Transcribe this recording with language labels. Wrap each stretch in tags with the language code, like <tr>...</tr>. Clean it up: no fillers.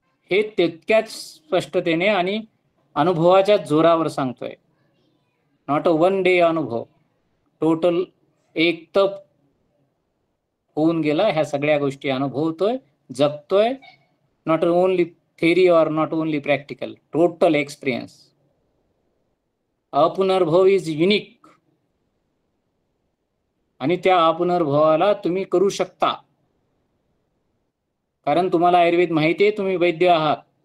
<mr>हे तितक्याच स्पष्टतेने आणि अनुभवाच्या जोरावर सांगतोय.</mr> <en>not a one day</en> <mr>अनुभव, टोटल एक तप होऊन गेला. ह्या सगळ्या गोष्टी अनुभवतोय, जगतोय.</mr> <en>Not only theory or not only practical, total experience.</en> <mr>अपुनर्भव</mr> <en>is unique,</en> <mr>आणि त्या अपुनर्भवाला तुम्ही करू शकता. कारण तुम्हाला आयुर्वेद माहिती आहे, तुम्ही वैद्य आहात.</mr>